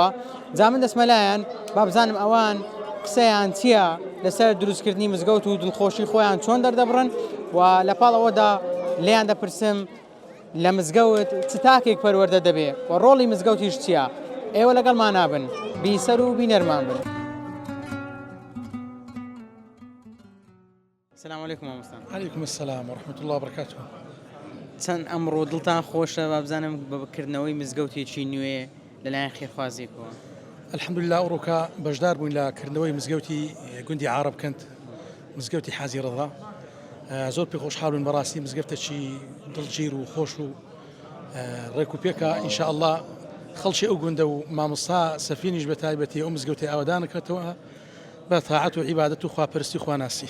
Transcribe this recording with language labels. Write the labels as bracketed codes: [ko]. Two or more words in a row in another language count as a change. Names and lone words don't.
[ckb] جا من دەسمەلایەن با بزانم ئەوان قسەیان چییە لەسەر دروستکردنی مزگەوت و دڵخۆشی خۆیان چۆن دەردەبڕن و لە پاڵەوەدا لێیان دەپرسم لە مزگەوت چ تاکێک پەروەردە دەبێ و ڕۆڵی مزگەوتیش چییە؟ ئێوە لەگەڵمان نابن، بیسەر و بینەرمان بن. [ar] السلام علیکم مامۆستا. علیکم السلام ورحمة الله وبركاته. [ckb] چەند ئەمڕۆ دڵتان خۆشە با بزانم بەکردنەوەی مزگەوتێکی نوێ لەلایەن خێرخوازێکەوە؟ [ar] الحمد لله [ckb] ئەوڕۆکە بەشدار بووین لە کردنەوەی مزگەوتی گوندی عارەب کەنت، مزگەوتی حازی ڕەضا. زۆر پێ خۆشحاڵین بەڕاستی مزگەوتێکی دڵگیر و خۆش و ڕێک و پێکە [ar] ئینشاء الله [ckb] خەڵکی ئەو گوندە و مامۆستا سەفینیش بە تایبەتی ئەو مزگەوتی ئاوادان دەکاتەوە بە تاعەت و عیبادەت و خواپەرستی خواناسی.